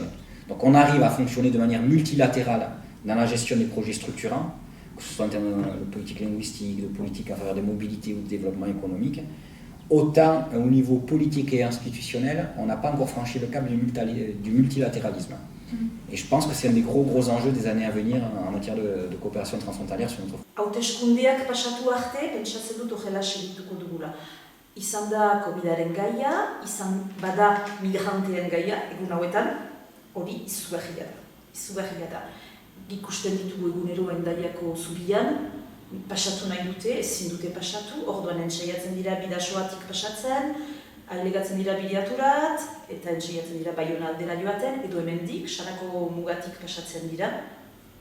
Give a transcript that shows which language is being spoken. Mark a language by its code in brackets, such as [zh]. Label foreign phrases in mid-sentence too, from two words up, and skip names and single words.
[fr] Donc on arrive à fonctionner de manière multilatérale dans la gestion des projets structurants, que ce soit en termes de politique linguistique, de politique en faveur de mobilité ou de développement économique. Autant au niveau politique et institutionnel, on n'a pas encore franchi le cap du multilatéralisme. Et je pense que c'est un des gros enjeux des années à venir en matière de coopération transfrontalière sur notre... [eu] Hauteskundeak pasatu arte, pentsatzen dut horrela segituko dugula. Izan da COVID-aren gaia, izan bada migranteen gaia, egun hauetan, hori izugarria da. Ikusten ditugu egunero Hendaiako zubian, pasatu nahi dute, ezin dute pasatu, orduan entsaiatzen dira bidasoatik pasatzen, ailegatzen dira bideaturat, eta entsaiatzen dira Baiona aldera joaten, edo hemendik, Sarako mugatik pasatzen dira.